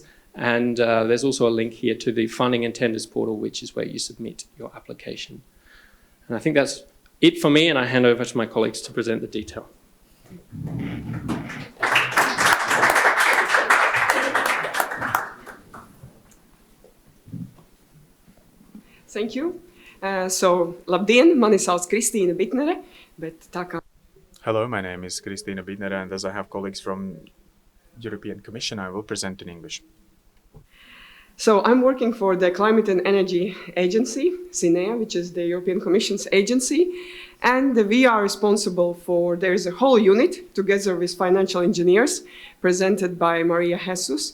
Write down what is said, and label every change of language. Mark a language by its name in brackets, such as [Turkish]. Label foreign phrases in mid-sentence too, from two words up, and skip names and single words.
[English] And there's also a link here to the funding and tenders portal, which is where you submit your application. And I think that's it for me, and I hand over to my colleagues to present the detail. Thank you. [Latvian] Labdien, mani sauc Kristīna Bitnere, bet tā kā... [English] Hello, my name is Kristīna Bitnere, and as I have colleagues from European Commission, I will present in English. So I'm working for the Climate and Energy Agency, CINEA, which is the European Commission's agency. And we are responsible for, there is a whole unit together with financial engineers presented by Maria Jesus.